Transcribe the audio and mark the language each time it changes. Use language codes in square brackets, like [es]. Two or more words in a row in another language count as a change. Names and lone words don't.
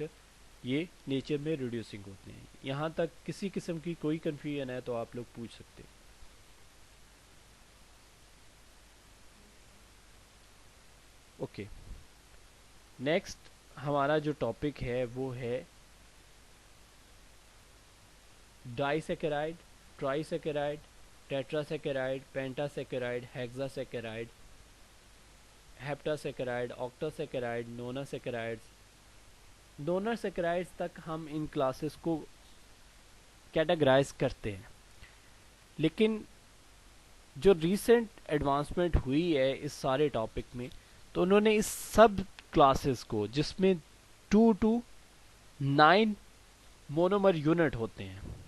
[ur] یہ نیچر میں ریڈیوسنگ ہوتے ہیں. یہاں تک کسی قسم کی کوئی کنفیوژن ہے تو آپ لوگ پوچھ سکتے ہیں. [en] okay next [ur] ہمارا جو ٹاپک ہے وہ ہے [en] di saccharide, tri saccharide, tetra saccharide, penta saccharide, hexa saccharide, hepta saccharide, octa saccharide, nona saccharides. donor saccharides [ur] تک ہم ان کلاسز کو کیٹاگرائز کرتے ہیں. لیکن جو [en] recent advancement [ur] ہوئی ہے اس سارے ٹاپک میں، تو انہوں نے اس [en] sub classes [ur] کو جس میں [en] 2 to 9 monomer unit [ur] ہوتے ہیں،